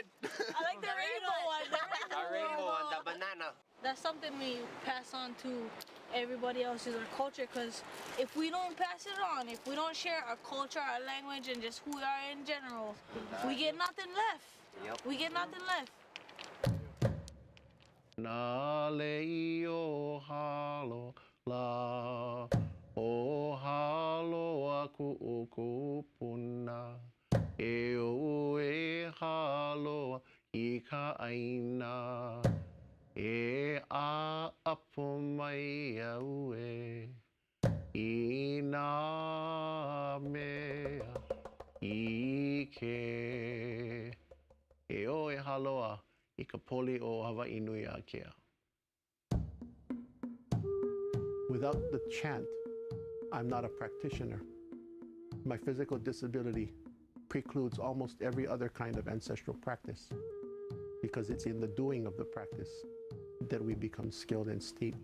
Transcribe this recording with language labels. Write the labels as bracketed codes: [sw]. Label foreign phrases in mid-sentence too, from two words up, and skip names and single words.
[en] I like the rainbow one. The rainbow one, the banana. That's something we pass on to everybody else, is our culture, because if we don't pass it on, if we don't share our culture, our language, and just who we are in general, we get nothing left. Yep. We get nothing left. [haw] Na lei o halo la o halo aku o kupuna e o e halo I ka aina e a apo mai au e I nā mea I ke e o e haloa I ka poli o Hawaii nui a kea. [en] Without the chant, I'm not a practitioner. My physical disability precludes almost every other kind of ancestral practice because it's in the doing of the practice that we become skilled and steeped.